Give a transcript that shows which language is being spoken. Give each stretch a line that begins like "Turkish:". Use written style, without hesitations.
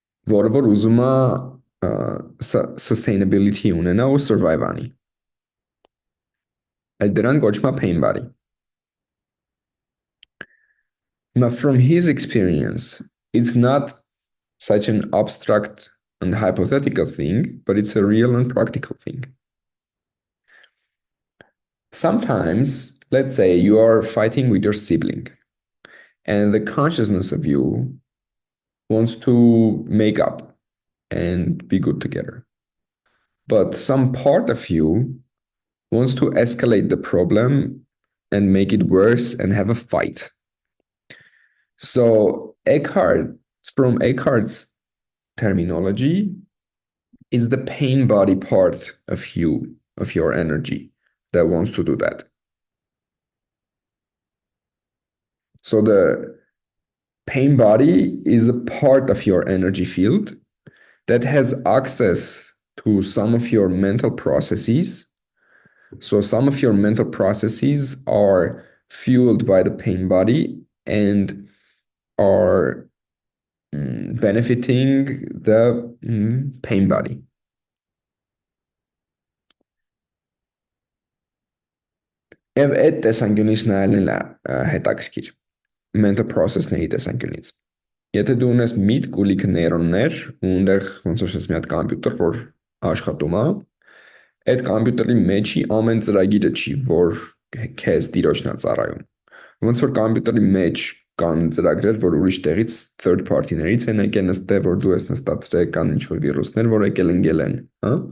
Armenian: որը որ ուզում է sustainability ունենա ու survive անի։ Այդ դրան կոչվում է pain body։
English: But from his experience, it's not such an abstract and hypothetical thing, but it's a real and practical thing. Sometimes, let's say you are fighting with your sibling, and the consciousness of you wants to make up and be good together. But some part of you wants to escalate the problem and make it worse and have a fight. So from Eckhart's terminology, it's the pain body part of you, of your energy, that wants to do that. So the pain body is a part of your energy field that has access to some of your mental processes. So some of your mental processes are fueled by the pain body and are benefiting the pain body.
Armenian: Եվ այդ տեսանկյունից նայելն է հետաքրքիր mental process-ների տեսանկյունից։ Եթե դու ունես միտք ու լիքը նեյրոններ ու այնտեղ ոնց որ ասես մի հատ կոմպյուտեր, որ աշխատում է, այդ կոմպյուտերի մեջի ամեն ծրագիրը չի, որ քեզ տիրոջն է ծառայում։ Ոնց որ կոմպյուտերի մեջ կան ծրագրեր, որ ուրիշ տեղից third party-ներից են եկել նստել, որ դու ես նստածրել, կան ինչ-որ վիրուսներ, որ եկել ընկել են, հա։